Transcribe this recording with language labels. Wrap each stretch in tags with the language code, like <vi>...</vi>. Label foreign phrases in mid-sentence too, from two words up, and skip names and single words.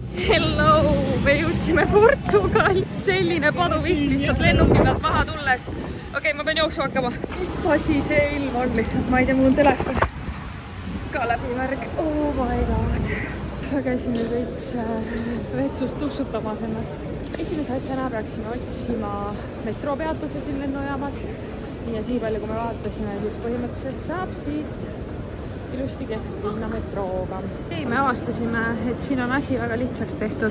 <et>Hello! Me jõudsime Portugali. Selline paduvihm lihtsalt lennuki pealt maha tulles. Okei, ma pean jooksu hakkama. Mis asi see ilm on lihtsalt? Ma ei tea, mul on telefon ka läbi märg.</et> <en>Oh my god.</en> <et>Käisin nüüd veits vetsust tuksutamas ennast. Esimese asjana peaksime otsima metroopeatuse siin lennujaamas. Nii et nii palju, kui me vaatasime, siis põhimõtteliselt saab siit ilusti kesklinna metrooga. Me avastasime, et siin on asi väga lihtsaks tehtud.</et>